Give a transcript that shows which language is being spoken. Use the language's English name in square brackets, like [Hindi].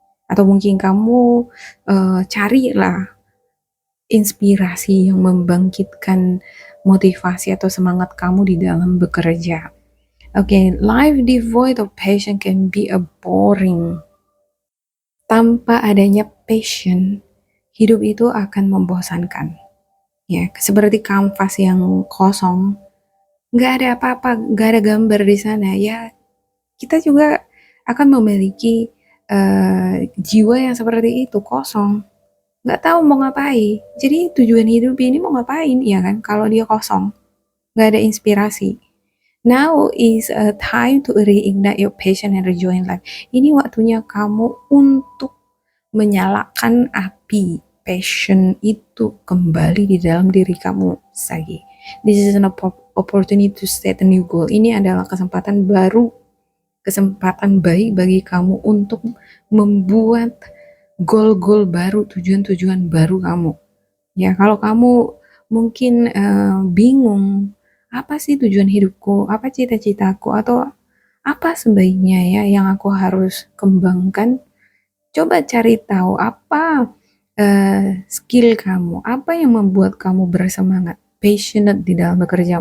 [Indonesian] Atau mungkin kamu carilah inspirasi yang membangkitkan motivasi atau semangat kamu di dalam bekerja. [English] Okay, life devoid of passion can be a boring. [Indonesian] Tanpa adanya passion, hidup itu akan membosankan. Ya, seperti kanvas yang kosong, nggak ada apa-apa, nggak ada gambar di sana. Ya, kita juga akan memiliki jiwa yang seperti itu, kosong. nggak tahu mau ngapain. Jadi tujuan hidup ini mau ngapain, ya kan? Kalau dia kosong, nggak ada inspirasi. [English] Now is a time to reignite your passion and rejoin life. [Indonesian] Ini waktunya kamu untuk menyalakan api passion itu kembali di dalam diri kamu lagi. [English] This is an opportunity to set a new goal. [Indonesian] Ini adalah kesempatan baru, kesempatan baik bagi kamu untuk membuat goal-goal baru, tujuan-tujuan baru kamu. Ya, kalau kamu mungkin bingung, apa sih tujuan hidupku, apa cita-citaku, atau apa sebaiknya ya yang aku harus kembangkan, coba cari tahu apa skill kamu, apa yang membuat kamu bersemangat, passionate di dalam bekerja.